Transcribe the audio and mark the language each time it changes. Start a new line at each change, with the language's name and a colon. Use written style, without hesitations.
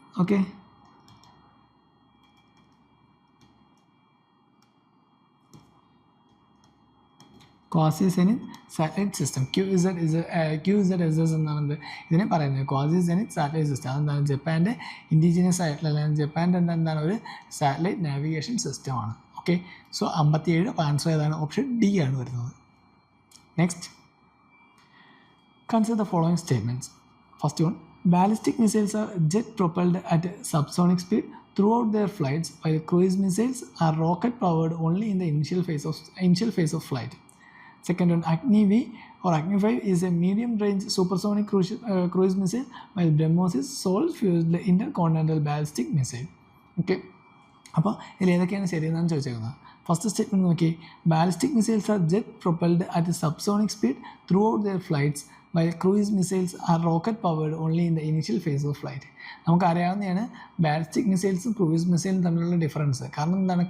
Malayalam: Okay, quasi zenith satellite system QZSS എന്നാണ് ഇതിനെ പറയുന്നത്. ക്വാസി സെനിത്ത് സാറ്റലൈറ്റ് സിസ്റ്റം അതെന്താണ്? ജപ്പാൻ്റെ ഇൻഡിജിനിയസ് ആയിട്ടുള്ള അല്ലെങ്കിൽ ജപ്പാൻ്റെ എന്താണ് ഒരു സാറ്റലൈറ്റ് നാവിഗേഷൻ സിസ്റ്റമാണ്. Okay, so 57. അപ്പോൾ ആൻസർ ഏതാണ്? ഓപ്ഷൻ ഡി ആണ് വരുന്നത്.
English: Next, consider the following statements. First one, ballistic missiles are jet propelled at subsonic speed throughout their flights, while cruise missiles are rocket powered only in the initial phase of flight. Second one, Agni-V or Agni-5 is a medium-range supersonic cruise missile, while BrahMos is solid-fueled intercontinental ballistic missile. Okay,
Malayalam: അപ്പോൾ ഇതിൽ ഏതൊക്കെയാണ് ശരിയെന്നാണ് ചോദിച്ചേക്കുന്നത്. First statement നോക്കി,
English: Ballistic missiles are jet propelled at subsonic speed throughout their flights while cruise missiles are rocket powered only in the initial phase of flight.
Malayalam: നമുക്കറിയാവുന്നതാണ് ballistic മിസൈൽസും cruise മിസൈലും തമ്മിലുള്ള difference. കാരണം എന്താണ്?